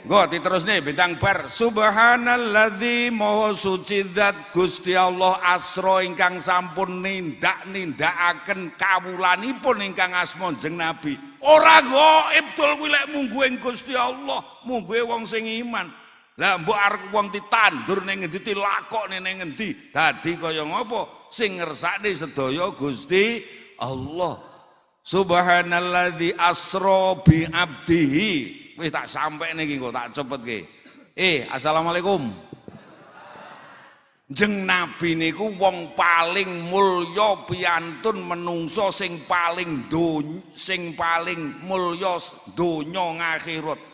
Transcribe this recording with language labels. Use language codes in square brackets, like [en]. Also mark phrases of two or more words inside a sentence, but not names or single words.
[jv] Nggo diterusne bintang bar. Subhanalladzi maha suci zat Gusti Allah asra ingkang sampun nindakaken kawulanipun ingkang asma jeneng Nabi. Ora gaib tul kuwi lek munggu ing Gusti Allah, munggu wong sing iman. Lah mbok arep wong ditandur ning ngendi dilakokne ning ngendi. Dadi kaya ngapa sing ngersakne sedaya Gusti Allah. [ar] سبحان الذي أسرى بعبده. [jv] Wis tak sampai niki kok tak cepetke. Assalamualaikum. Jeng Nabi niku wong paling mulya piantun menungso sing paling mulya donya ngakhirat.